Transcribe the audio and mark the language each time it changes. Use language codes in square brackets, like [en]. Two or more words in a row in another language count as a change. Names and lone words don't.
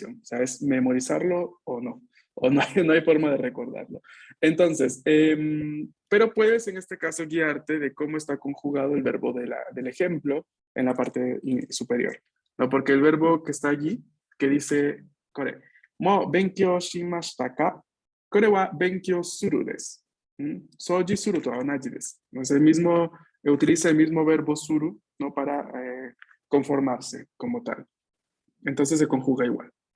[es] O sea, es memorizarlo o no. o no hay forma de recordarlo. Entonces, pero puedes en este caso guiarte de cómo está conjugado el verbo del ejemplo en la parte superior, ¿no? Porque el verbo que está allí, que dice, [ja] これ、もう勉強しましたか? これは勉強するです。掃除すると同じです. [es] Entonces, utiliza el mismo verbo suru, ¿no? Para conformarse como tal. Entonces se conjuga igual.